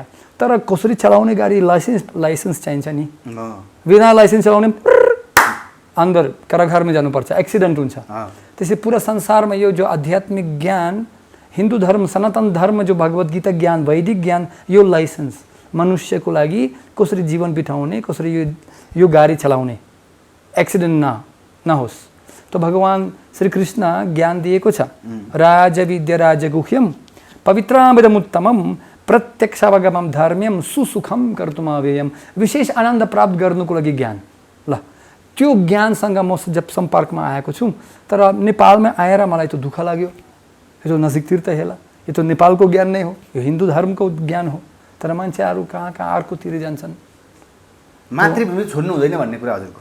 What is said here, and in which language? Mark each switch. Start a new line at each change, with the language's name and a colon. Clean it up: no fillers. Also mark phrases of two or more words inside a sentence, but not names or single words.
Nepali: तर कसरी चलाउने गाडी लाइसेन्स चाहिन्छ नि, बिना लाइसेन्स चलाउने अंदर कारागारमा जानुपर्छ, एक्सिडेन्ट हुन्छ। त्यसै पुरा संसारमा यो जो आध्यात्मिक ज्ञान, हिन्दू धर्म, सनातन धर्म, जो भगवत गीता ज्ञान, वैदिक ज्ञान, यो लाइसेन्स मनुष्यको लागि कसरी जीवन बिताउने, कसरी यो गाडी चलाउने, एक्सिडेन्ट नहोस्। तो भगवान श्री कृष्ण ज्ञान दिएको छ।
Sanskrit: राजविद्या राजगुह्यम पवित्रामृतमुत्तमम प्रत्यक्षावगमम धर्म्यम सुसुखम कर्तुमव्ययम।
Nepali: विशेष आनन्द प्राप्त गर्नुको लागि ज्ञान। ल त्यो ज्ञानसँग म जब सम्पर्कमा आएको छु, तर नेपालमा आएर मलाई त दुःख लाग्यो। यो नजिकतिर त हेला, यो त नेपालको ज्ञान नै हो, यो हिन्दू धर्मको ज्ञान हो, तर मान्छेहरू कहाँ अर्कोतिर जान्छन्। मातृभूमि छोड्नु हुँदैन भन्ने कुरा हजुरको?